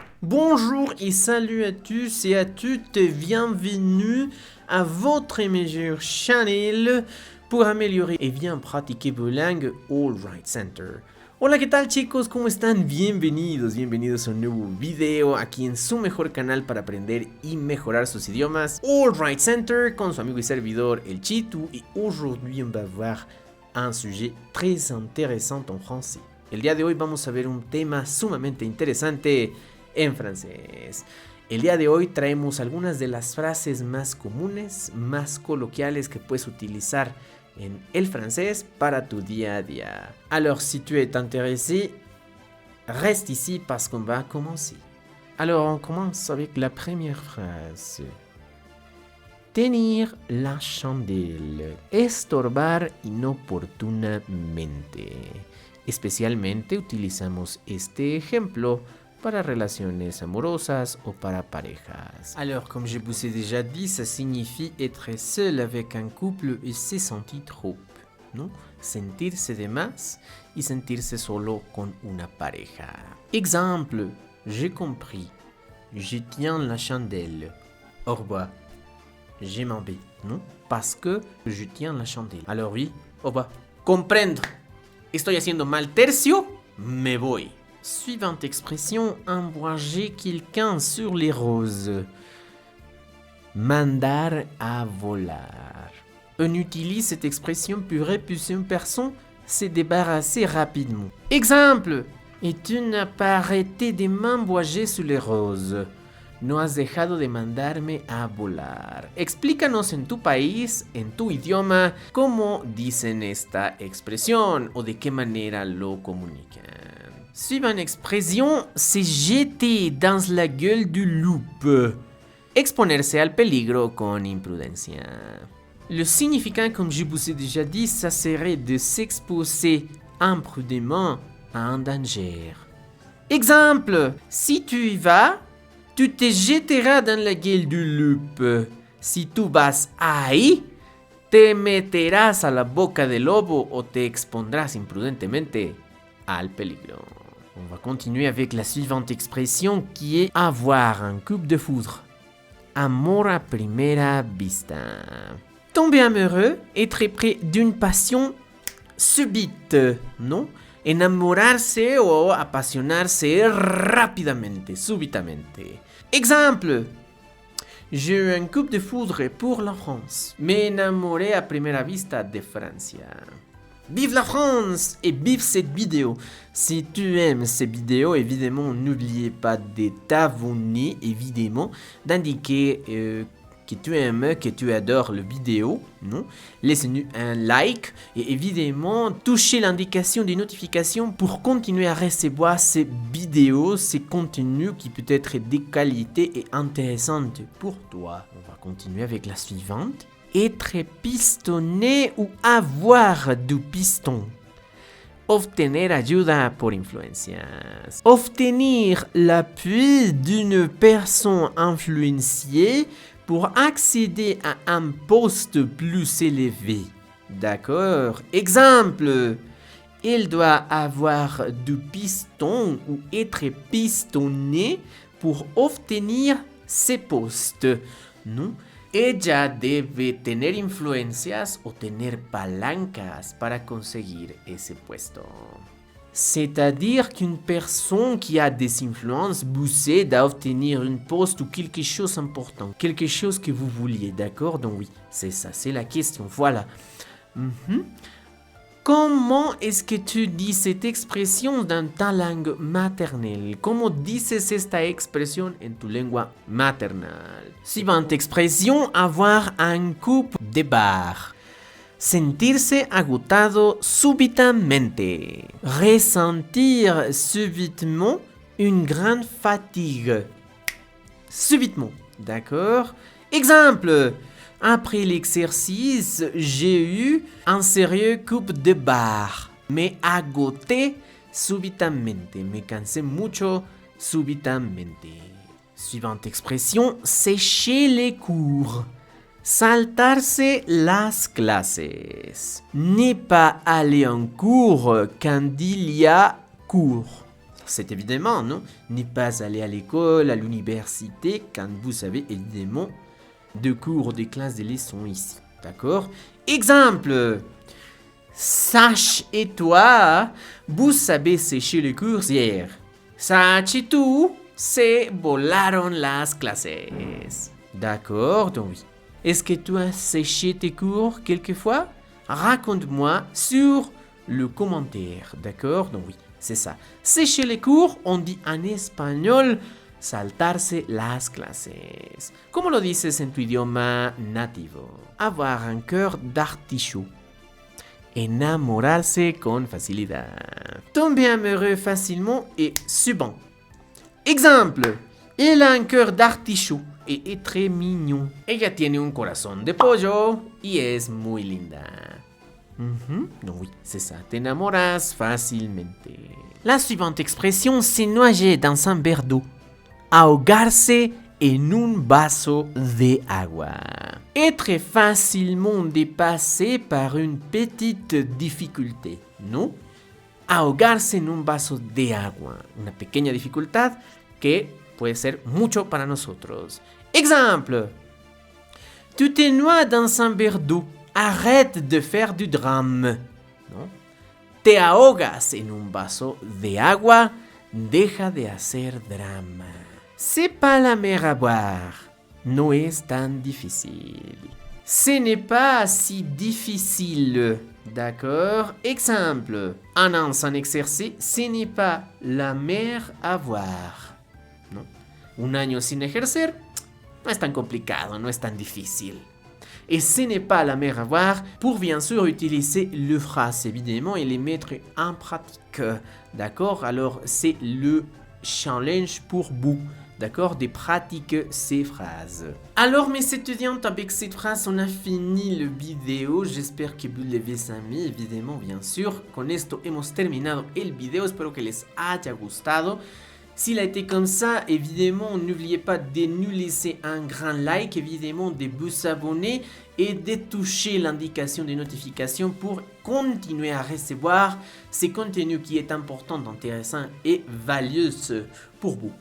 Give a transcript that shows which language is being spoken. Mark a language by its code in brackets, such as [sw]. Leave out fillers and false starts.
[fr] Bonjour et salut à tous et à toutes, bienvenue à votre meilleure channel pour améliorer et bien pratiquer vos langues All Right Center. [es] Hola, ¿qué tal chicos? ¿Cómo están? Bienvenidos a un nuevo video aquí en su mejor canal para aprender y mejorar sus idiomas, All Right Center, con su amigo y servidor El Chitu. [fr] Et aujourd'hui on va voir un sujet très intéressant en français. [es] El día de hoy vamos a ver un tema sumamente interesante en francés. El día de hoy traemos algunas de las frases más comunes, más coloquiales que puedes utilizar en el francés para tu día a día. [fr] Alors, si tu es intéressé, reste ici parce qu'on va commencer. Alors, on commence avec la première phrase. Tenir la chandelle. [es] Estorbar inoportunamente. Especialmente utilizamos este ejemplo para relaciones amorosas o para parejas. [fr] Alors, comme je vous ai déjà dit, ça signifie être seul avec un couple et se sentir trop, [es] ¿no? Sentirse de más y sentirse solo con una pareja. [fr] Exemple, j'ai compris. Je tiens la chandelle. Au revoir. Je m'en vais, [es] ¿no? [fr] Parce que je tiens la chandelle. Alors oui, au revoir. Comprendre. [es] Estoy haciendo mal tercio, me voy. [fr] Suivante expression, envoyer quelqu'un sur les roses. [es] Mandar a volar. [fr] On utilise cette expression pour repousser une personne, se débarrasser rapidement. Exemple, et tu n'as pas arrêté de m'envoyer sur les roses. [es] No has dejado de mandarme a volar. Explícanos en tu país, en tu idioma, cómo dicen esta expresión o de qué manera lo comunican. [fr] Suivante expression, c'est jeter dans la gueule du loup. [es] Exponerse al peligro con imprudencia. [fr] Le significant, comme je vous ai déjà dit, ça serait de s'exposer imprudemment à un danger. Exemple, si tu y vas, tu te jeteras dans la gueule du loup. [es] Si tú vas ahí, te meterás a la boca del lobo o te expondrás imprudentemente al peligro. [fr] On va continuer avec la suivante expression qui est avoir un coup de foudre. [es] Amor a primera vista. [fr] Tomber amoureux, être près d'une passion subite, [es] ¿no? Enamorarse o apasionarse rápidamente, súbitamente. [fr] Exemple, j'ai eu un coup de foudre pour la France. [es] Me enamoré a primera vista de Francia. [fr] Vive la France et vive cette vidéo. Si tu aimes cette vidéo, évidemment, n'oubliez pas de t'abonner, évidemment, d'indiquer que tu aimes, que tu adores la vidéo, non? Laissez-nous un like et évidemment, touchez l'indication des notifications pour continuer à recevoir ces vidéos, ces contenus qui peut être de qualité et intéressantes pour toi. On va continuer avec la suivante. Être pistonné ou avoir du piston. [es] Obtener ayuda por influencias. [fr] Obtenir l'appui d'une personne influenciée pour accéder à un poste plus élevé. D'accord? Exemple, il doit avoir du piston ou être pistonné pour obtenir ces postes. Non? [es] Ella debe tener influencias o tener palancas para conseguir ese puesto. [fr] C'est-à-dire qu'une personne qui a des influences vous aide à obtenir un poste ou quelque chose d'important, quelque chose que vous vouliez, d'accord? Donc oui, c'est ça, c'est la question, voilà. Comment est-ce que tu dis cette expression dans ta langue maternelle? [es] Comment dices esta expresión en tu lengua maternal? [fr] Suivante expression, avoir un coup de barre. [es] Sentirse agotado súbitamente. [fr] Ressentir subitement une grande fatigue. Subitement, d'accord? Exemple, après l'exercice, j'ai eu un sérieux coup de barre. [es] Me agoté súbitamente. Me cansé mucho súbitamente. [fr] Suivante expression, sécher les cours. [es] Saltarse las clases. [fr] Ne pas aller en cours quand il y a cours. c'est évidemment, non? Ne pas aller à l'école, à l'université, quand vous avez évidemment de cours, des classes, des leçons ici. D'accord? Exemple! Sache et toi, vous savez sécher les cours hier. [es] Sache et tú, se volaron las clases. [fr] D'accord, donc oui. Est-ce que tu as séché tes cours quelquefois? Raconte-moi sur le commentaire. D'accord, donc oui, c'est ça. Sécher les cours, on dit en espagnol [es] saltarse las clases. ¿Cómo lo dices en tu idioma nativo? [fr] Avoir un cœur d'artichaut. [es] Enamorarse con facilidad. [fr] Tomber amoureux facilement et suivant. Exemple. Il a un cœur d'artichaut et est très mignon. [es] Ella tiene un corazón de pollo y es muy linda. [fr] Non, oui, c'est ça. [es] Te enamoras fácilmente. [fr] La suivante expression, c'est nager dans un verre d'eau. [es] Ahogarse en un vaso de agua. [fr] Être facilement dépassé par une petite difficulté, [es] ¿no? Ahogarse en un vaso de agua. Una pequeña dificultad que puede ser mucho para nosotros. [fr] Exemple. Tu te noies dans un verre d'eau. Arrête de faire du drame. [es] ¿No? Te ahogas en un vaso de agua. Deja de hacer drama. [fr] C'est pas la mer à boire. [es] No es tan difficile. [fr] Ce n'est pas si difficile. D'accord? Exemple. Un an sans exercer, ce n'est pas la mer à boire. [es] ¿No? Un año sin ejercer, no es tan complicado, no es tan difícil. [fr] Et ce n'est pas la mer à boire pour bien sûr utiliser le phrase évidemment et les mettre en pratique. D'accord? Alors c'est le challenge pour vous. D'accord, de pratiquer ces phrases. Alors mes étudiants, avec cette phrase, on a fini la vidéo. J'espère que vous l'avez aimé, évidemment, bien sûr. [es] Con esto hemos terminado el video. Espero que les haya gustado. [fr] S'il a été comme ça, évidemment, n'oubliez pas de nous laisser un grand like, évidemment, de vous abonner et de toucher l'indication de notification pour continuer à recevoir ces contenus qui est important, intéressant et valieux pour vous.